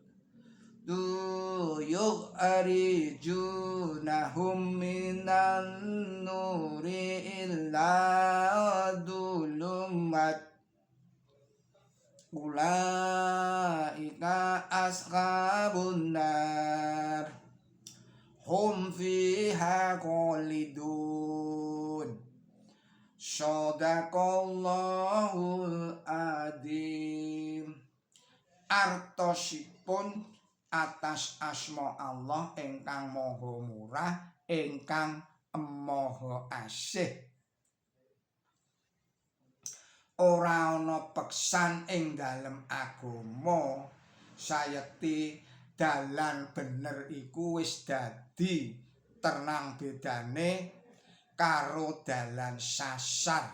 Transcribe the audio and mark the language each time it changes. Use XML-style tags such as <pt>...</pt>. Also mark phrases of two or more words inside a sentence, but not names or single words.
<ar>يخرجونهم من النور إلى الظلمات أولئك أصحاب النار هم فيها خالدون. صدق الله العظيم.</ar> <jv>Artosipun atas asma Allah ingkang maha murah ingkang maha asih. Ora ana peksan ing dalem agama sayekti dalan bener iku wis dadi tenang bedane karo dalan sasar.</jv>